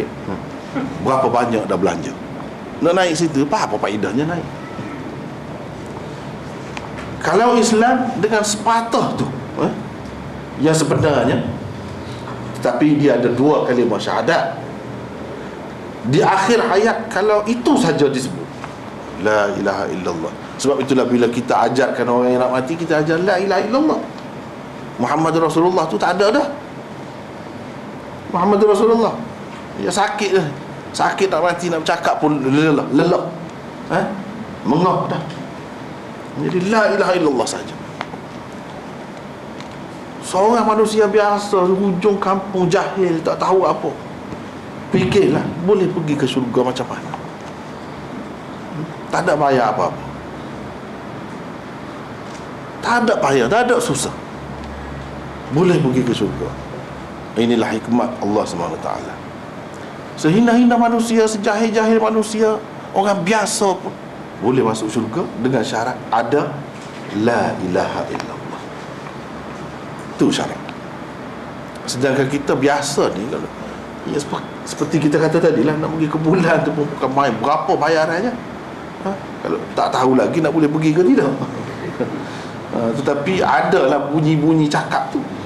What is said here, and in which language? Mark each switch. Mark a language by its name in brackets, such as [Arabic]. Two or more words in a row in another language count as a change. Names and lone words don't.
[Malay] Berapa banyak dah belanja. Nak naik situ, apa faedahnya naik? Kalau Islam dengan sepatah tu yang sebenarnya, tetapi dia ada 2 kalimah syahadat di akhir hayat. Kalau itu saja disebut [Arabic] لا إله إلا الله. [Malay] Sebab itulah bila kita ajarkan orang yang nak mati, kita ajar [Arabic] لا إله إلا الله, [Malay] Muhammad Rasulullah tu tak ada dah. Muhammad Rasulullah, ya sakit dah, sakit nak mati, nak bercakap pun lelak, mengah dah. Jadi [Arabic] لا إله إلا الله [Malay] saja. Seorang manusia biasa, hujung kampung, jahil, tak tahu apa, fikirlah boleh pergi ke syurga macam mana. Tak ada bayar apa-apa, tak ada payah, tak ada susah, boleh pergi ke syurga. Inilah hikmat Allah SWT. Sehina-hina manusia, sejahil-jahil manusia, orang biasa pun boleh masuk syurga dengan syarat ada [Arabic] لا إله إلا الله. [Malay] Itu syarat. Sedangkan kita biasa ni, ya, seperti kita kata tadi lah, nak pergi ke bulan tu pun bukan main. Berapa bayarannya? Kalau tak tahu lagi nak boleh pergi ke tidak. Tetapi adalah bunyi-bunyi cakap tu.